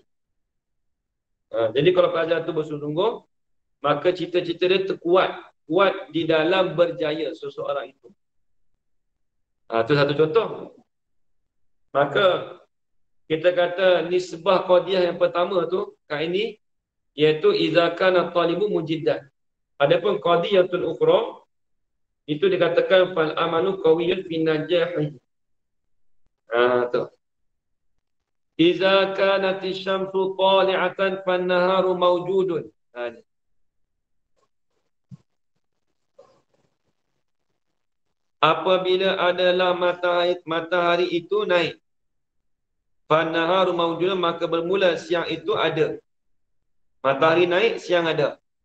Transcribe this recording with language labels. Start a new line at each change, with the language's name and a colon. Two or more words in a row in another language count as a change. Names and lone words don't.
Malay: Jadi kalau pelajar itu bersungguh-sungguh, maka cita-cita dia terkuat, kuat di dalam berjaya seseorang itu. Itu satu contoh. Maka kita kata nisbah qadiyah yang pertama tu kat ini, iaitu
Arabic: idza kana talibu mujiddan. Adapun qadiyatul ukhra
Malay: itu dikatakan
Arabic: fal amalu qawiyyun fi najahi.
Malay: Tu.
Arabic: Idza kanat asy-syamsu tali'atan fan naharu mawjudun.
Malay: Apabila adalah matahari itu naik,
Arabic: fan naharu mawjudun,
Malay: maka bermula siang itu ada. Matahari naik, siang ada.